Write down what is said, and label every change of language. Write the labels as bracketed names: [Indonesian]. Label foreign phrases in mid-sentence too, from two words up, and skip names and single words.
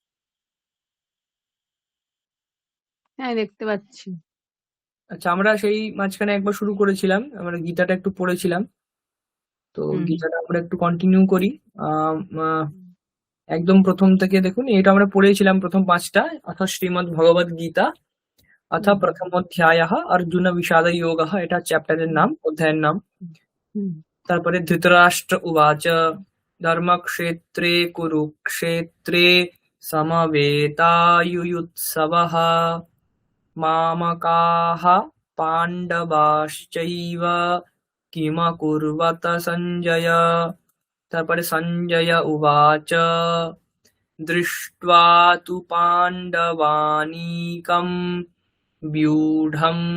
[Bangla] হ্যাঁ, দেখতে পাচ্ছি। আচ্ছা, আমরা সেই মাঝখানে একবার শুরু করেছিলাম, আমরা গীতাটা একটু পড়েছিলাম, তো হুম গীতাটা আমরা একটু কন্টিনিউ করি। আম, আহ, একদম প্রথম থেকে দেখুন, এটা আমরা পড়েছিলাম প্রথম 5টা, [Sanskrit] অথ শ্রীমদ্ ভগবদ গীতা अथ হুম प्रथमोऽध्यायः अर्जुन विषाद योगः, [Bangla] এটা চ্যাপ্টারের হুম নাম, অধ্যায়ের নাম। হুম [Sanskrit] তারপরে ধৃতরাষ্ট্র উবাচ ধর্মক্ষেত্রে কুরুক্ষেত্রে সমবেতায়ুयुत्सवः मामकाः पाण्डवाश्चैव किमकुर्वत सञ्जय। তারপরে সঞ্জয় উবাচ दृष्ट्वा तु पाण्डवानीकं व्यूढं